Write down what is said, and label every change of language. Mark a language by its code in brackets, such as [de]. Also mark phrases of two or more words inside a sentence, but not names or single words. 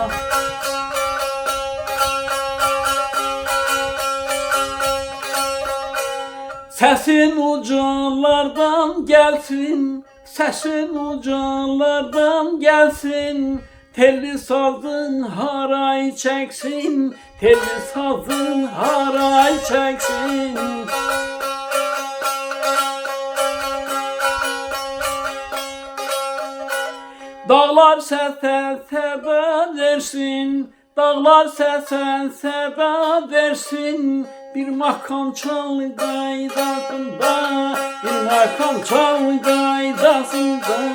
[tr] Sesin ucalardan gelsin, sesin ucalardan gelsin. Telli sazın haray çeksin, telli sazın haray çeksin. [az] Dağlar səsə səda versin, dağlar səsə səda versin. Bir makam çal qaydasında, bir makam çal qaydasında.